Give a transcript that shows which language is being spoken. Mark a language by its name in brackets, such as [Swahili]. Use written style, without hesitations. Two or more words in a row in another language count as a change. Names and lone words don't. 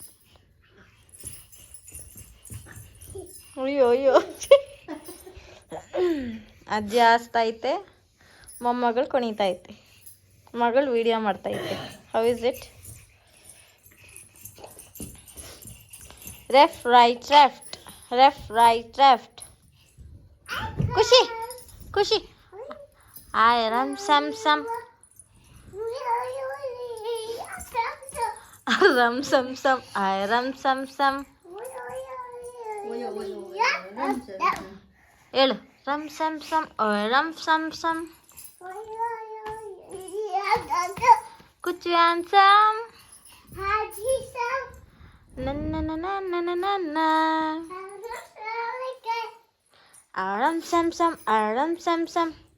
[Kannada] ಅಯ್ಯೋ ಅಜ್ಜಿ ಹಾಸ್ತೈತೆ, ಮೊಮ್ಮಗಳು ಕುಣಿತೈತೆ, ಮಗಳು ವಿಡಿಯೋ ಮಾಡ್ತೈತೆ. [English] How is it? Left right. ಖುಷಿ I ram sam ram sam I ram sam ಹೇಳು. ರಮ್ ಸಮ್ ರಮ್ ಸಮ್ ಕುಚ್ಚು ಆನ್ಸಮ್ ನನ್ನ ಆರಂ ಸಮ್.